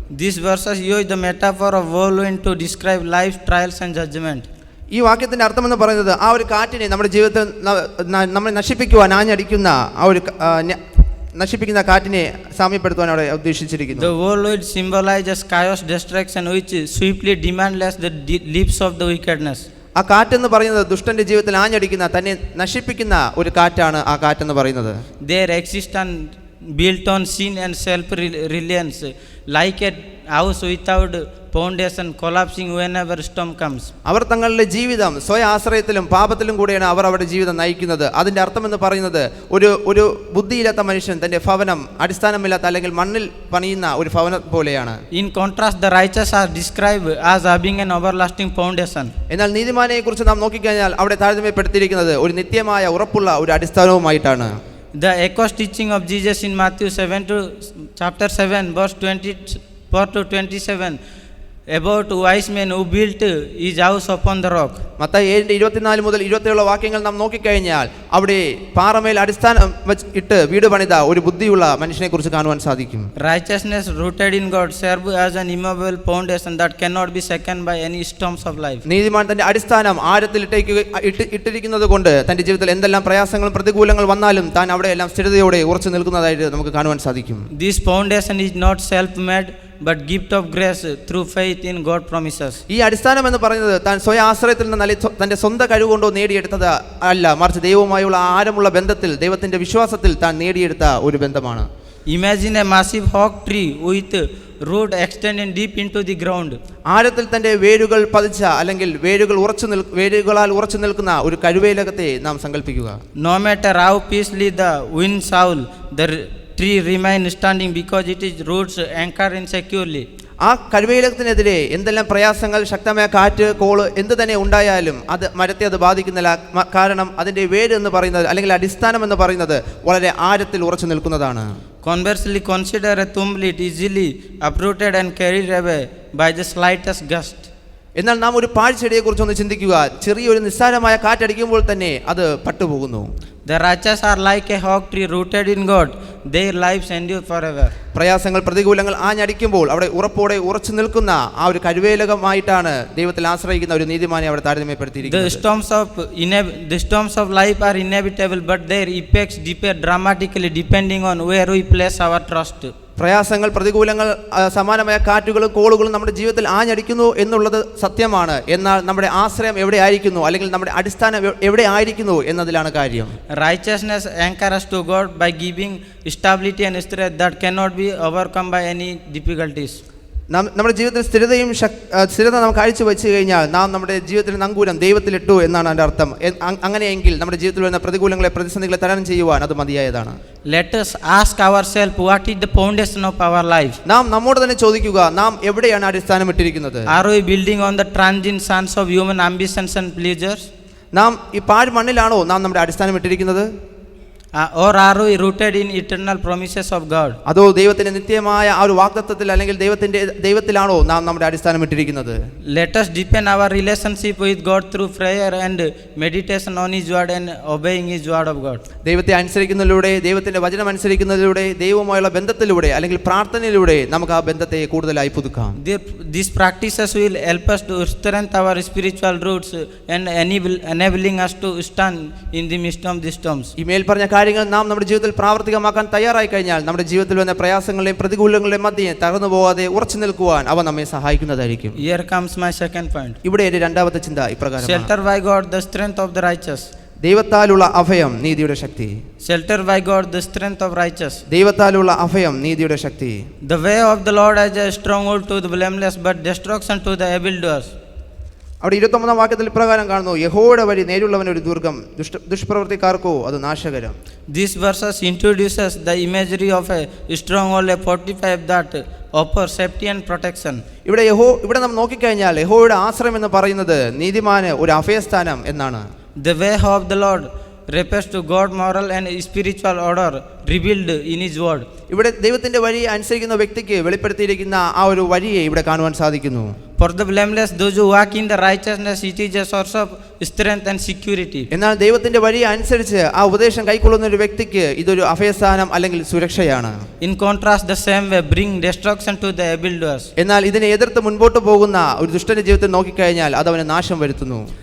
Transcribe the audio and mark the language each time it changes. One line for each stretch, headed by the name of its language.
English: These verses use the metaphor of whirlwind to describe life, trials and judgment.
Malayalam: ഈ വാക്യത്തിന്റെ അർത്ഥമെന്ന് പറയുന്നത് ആ ഒരു കാറ്റിനെ നമ്മുടെ ജീവിതത്തിൽ നമ്മളെ നശിപ്പിക്കുവാൻ ആഞ്ഞടിക്കുന്ന ആ ഒരു നശിപ്പിക്കുന്ന കാറ്റിനെ സാമ്യപ്പെടുത്തുവാൻ അവിടെ ഉദ്ദേശിച്ചിരിക്കുന്നു.
English: The whirlwind symbolizes chaos, destruction, which swiftly demolishes the lips of the wickedness.
Malayalam: ആ കാറ്റെന്ന് പറയുന്നത് ദുഷ്ടന്റെ ജീവിതത്തിൽ ആഞ്ഞടിക്കുന്ന, തന്നെ നശിപ്പിക്കുന്ന ഒരു കാറ്റാണ് ആ കാറ്റെന്ന് പറയുന്നത്.
English: Their existence built on sin and self-reliance, like a house without foundation collapsing whenever storm comes.
Malayalam: അവർ തങ്ങളുടെ ജീവിതം സ്വയ ആശ്രയത്തിലും പാപത്തിലും കൂടെയാണ് അവർ അവരുടെ ജീവിതം നയിക്കുന്നത്. അതിൻ്റെ അർത്ഥമെന്ന് പറയുന്നത് ഒരു ബുദ്ധിയില്ലാത്ത മനുഷ്യൻ തൻ്റെ ഭവനം അടിസ്ഥാനമില്ലാത്ത അല്ലെങ്കിൽ മണ്ണിൽ പണിയുന്ന ഒരു ഭവനം പോലെയാണ്.
English: In contrast, the righteous are described as having an everlasting foundation.
Malayalam: എന്നാൽ നീതിമാനെ കുറിച്ച് നാം നോക്കിക്കഴിഞ്ഞാൽ അവിടെ താരതമ്യപ്പെടുത്തിയിരിക്കുന്നത് ഒരു നിത്യമായ ഉറപ്പുള്ള ഒരു അടിസ്ഥാനവുമായിട്ടാണ്.
English: The echoes teaching of Jesus in Matthew 7 verse 24 to 27 about wise men who built his house upon the rock.
Malayalam: Mathai 7:24 മുതൽ 27 വാക്യങ്ങൾ നാം നോക്കിക്കഴിഞ്ഞാൽ അവിടെ പാറമേൽ അടിസ്ഥാനം ഇട്ട് വീട് പണിത ഒരു ബുദ്ധിയുള്ള മനുഷ്യനെ കുറിച്ച് കാണുവാൻ സാധിക്കും.
English: Righteousness rooted in God serves as an immovable foundation that cannot be shaken by any storms of life.
Malayalam: നീതിമാൻ തന്റെ അടിസ്ഥാനം ആഴത്തിൽ ഇട്ടിരിക്കുന്നത് കൊണ്ട് തന്റെ ജീവിതത്തിൽ എന്തെല്ലാം പ്രയാസങ്ങളും പ്രതികൂലങ്ങൾ വന്നാലും താൻ അവിടെ എല്ലാം സ്ഥിരതയോടെ ഉറച്ചു നിൽക്കുന്നതായിട്ട് നമുക്ക് കാണുവാൻ സാധിക്കും.
English: This foundation is not self-made but gift of grace through faith in God promises.
Malayalam: ഈ അടിസ്ഥാനം എന്ന് പറയുന്നത് താൻ സ്വയം ആശ്രയത്തിൽ നിന്ന് തന്റെ സ്വന്തം കഴിവുകൊണ്ടോ നേടിയെടുത്തത് അല്ല, മറിച്ച് ദൈവവുമായുള്ള ആഴമുള്ള ബന്ധത്തിൽ ദൈവത്തിന്റെ വിശ്വാസത്തിൽ താൻ നേടിയെടുത്ത ഒരു ബന്ധമാണ്.
English: Imagine a massive oak tree with root extending deep into the ground.
Malayalam: ആഴത്തിൽ തന്റെ വേരുകൾ പതിച്ച അല്ലെങ്കിൽ വേരുകളാൽ ഉറച്ചു നിൽക്കുന്ന ഒരു കഴുവേലകത്തെ നാം സങ്കല്പിക്കുക.
English: No matter how fiercely the winds howl, the tree remains standing because it is roots anchored in securely.
Malayalam: ആ കഴുവേലകത്തിനെതിരെ എന്തെല്ലാം പ്രയാസങ്ങൾ, ശക്തമായ കാറ്റ്, കോള് എന്ത് തന്നെ ഉണ്ടായാലും അത് മരത്തെ അത് ബാധിക്കുന്നില്ല. കാരണം അതിൻ്റെ വേര് എന്ന് പറയുന്നത് അല്ലെങ്കിൽ അടിസ്ഥാനം എന്ന് പറയുന്നത് വളരെ ആഴത്തിൽ ഉറച്ചു നിൽക്കുന്നതാണ്.
English: Conversely, consider a tumbleweed easily uprooted and carried away by the slightest gust.
Malayalam: എന്നാൽ നാം ഒരു പാഴ്ചെടിയെ കുറിച്ചൊന്ന് ചിന്തിക്കുക. ചെറിയൊരു നിസ്സാരമായ കാറ്റടിക്കുമ്പോൾ തന്നെ അത് പട്ടുപോകുന്നു.
English: The righteous are like a oak tree rooted in God. Their lives endure forever.
Malayalam: പ്രയാസങ്ങൾ, പ്രതികൂലങ്ങൾ ആഞ്ഞടിക്കുമ്പോൾ അവിടെ ഉറപ്പോടെ ഉറച്ചു നിൽക്കുന്ന ആ ഒരു കഴുവേലകമായിട്ടാണ് ദൈവത്തിൽ ആശ്രയിക്കുന്ന ഒരു നീതിമാനെ അവിടെ താരതമ്യപ്പെടുത്തിയിരിക്കുന്നത്.
English: The storms of life are inevitable, but their effects differ dramatically depending on where we place our trust.
Malayalam: പ്രയാസങ്ങൾ, പ്രതികൂലങ്ങൾ, സമാനമായ കാറ്റുകളും കോളുകളും നമ്മുടെ ജീവിതത്തിൽ ആഞ്ഞടിക്കുന്നു എന്നുള്ളത് സത്യമാണ്. എന്നാൽ നമ്മുടെ ആശ്രയം എവിടെ ആയിരിക്കുന്നു അല്ലെങ്കിൽ നമ്മുടെ അടിസ്ഥാനം എവിടെ ആയിരിക്കുന്നു എന്നതിലാണ് കാര്യം.
English: Righteousness anchors us to God by giving stability and strength that cannot be overcome by any difficulties.
Malayalam: നമ്മുടെ ജീവിതത്തിൽ സ്ഥിരത നാം കാഴ്ചവെച്ച് കഴിഞ്ഞാൽ നാം നമ്മുടെ ജീവിതത്തിൽ നങ്കൂരം ദൈവത്തിലിട്ടു എന്നാണ് അതിൻ്റെ അർത്ഥം. അങ്ങനെയെങ്കിൽ നമ്മുടെ ജീവിതത്തിൽ വരുന്ന പ്രതികൂലങ്ങളെ, പ്രതിസന്ധികളെ തരണം ചെയ്യുവാൻ അത് മതിയായതാണ്.
English: Let us ask ourselves, what is the foundation of our life?
Malayalam: നാം നമ്മോട് തന്നെ ചോദിക്കുക, നാം എവിടെയാണ് അടിസ്ഥാനം ഇട്ടിരിക്കുന്നത്?
English: Are we building on the transient sands of human ambitions and pleasures?
Malayalam: നാം ഈ പാഴ് മണ്ണിലാണോ നാം നമ്മുടെ അടിസ്ഥാനം ഇട്ടിരിക്കുന്നത്?
English: or are we rooted in eternal promises of God?
Malayalam: അതോ ദൈവത്തിന്റെ നിത്യമായ ആ ഒരു വാഗ്ദത്തത്തിൽ അല്ലെങ്കിൽ ദൈവത്തിലാണോ നാം നമ്മുടെ അടിസ്ഥാനം ഇട്ടിരിക്കുന്നത്?
English: Let us deepen our relationship with God through prayer and meditation on His word and obeying His word of God.
Malayalam: ദൈവത്തെ അനുസരിക്കുന്നതിലൂടെ, ദൈവത്തിന്റെ വചനം അനുസരിക്കുന്നതിലൂടെ, ദൈവവുമായുള്ള ബന്ധത്തിലൂടെ അല്ലെങ്കിൽ പ്രാർത്ഥനയിലൂടെ നമുക്ക് ആ ബന്ധത്തെ കൂടുതലായി പുതുക്കാം.
English: These practices will help us to strengthen our spiritual roots and enabling us to stand in the midst of the storms.
Malayalam: ഈ മേൽപ്പറഞ്ഞ കാര്യങ്ങൾ നാം നമ്മുടെ ജീവിതത്തിൽ പ്രാവർത്തികമാക്കാൻ തയ്യാറായി കഴിഞ്ഞാൽ നമ്മുടെ ജീവിതത്തിൽ വന്ന പ്രയാസങ്ങളെയും പ്രതികൂലങ്ങളുടെയും മധ്യേ തകർന്നു പോകാതെ ഉറച്ചു നിൽക്കുവാൻ അവ നമ്മെ സഹായിക്കുന്നതായിരിക്കും.
English: Here comes my second point.
Malayalam: ഇവിടെ എന്റെ രണ്ടാമത്തെ ചിന്ത ഇപ്രകാരം:
English: Shelter by God, the strength of the righteous.
Malayalam: ദൈവത്താലുള്ള അഭയം നീതിയുടെ ശക്തി.
English: Shelter by God, the strength of righteous.
Malayalam: ദൈവത്താലുള്ള അഭയം നീതിയുടെ ശക്തി.
English: The way of the Lord is a stronghold to the blameless, but destruction to the evildoers.
Malayalam: അവിടെ 29-ാം വാക്യത്തിൽ ഇപ്രകാരം കാണുന്നു: യഹോവയുടെ വഴി നേരുള്ളവന് ഒരു ദുർഗം, ദുഷ്പ്രവൃത്തിക്കാർക്കോ അത് നാശകരം.
English: This verses introduces the imagery of a stronghold, a fortified that offers safety and protection.
Malayalam: ഇവിടെ നാം നോക്കിക്കഴിഞ്ഞാൽ യഹോവയുടെ ആശ്രയം എന്ന് പറയുന്നത് നീതിമാന് ഒരു അഭയസ്ഥാനം എന്നാണ്.
English: The way of the Lord refers to God moral and spiritual order revealed in His word.
Malayalam: ഇവിടെ ദൈവത്തിന്റെ വഴി അനുസരിക്കുന്ന വ്യക്തിക്ക് വെളിപ്പെടുത്തിയിരിക്കുന്ന ആ ഒരു വഴിയെ ഇവിടെ കാണുവാൻ സാധിക്കുന്നു.
English: For the blameless, those who walk in the righteousness, it is a source of strength and security.
Malayalam: എന്നാൽ ദൈവത്തിന്റെ വഴി അനുസരിച്ച് ആ ഉപദേശം കൈക്കൊള്ളുന്ന ഒരു വ്യക്തിക്ക് ഇതൊരു അഭയസ്ഥാനം അല്ലെങ്കിൽ സുരക്ഷയാണ്.
English: In contrast, the same way bring destruction to the evildoers.
Malayalam: എന്നാൽ ഇതിനെ എതിർത്ത് മുൻപോട്ട് പോകുന്ന ഒരു ദുഷ്ടന്റെ ജീവിതത്തിൽ നോക്കിക്കഴിഞ്ഞാൽ അത് അവന് നാശം വരുത്തുന്നു.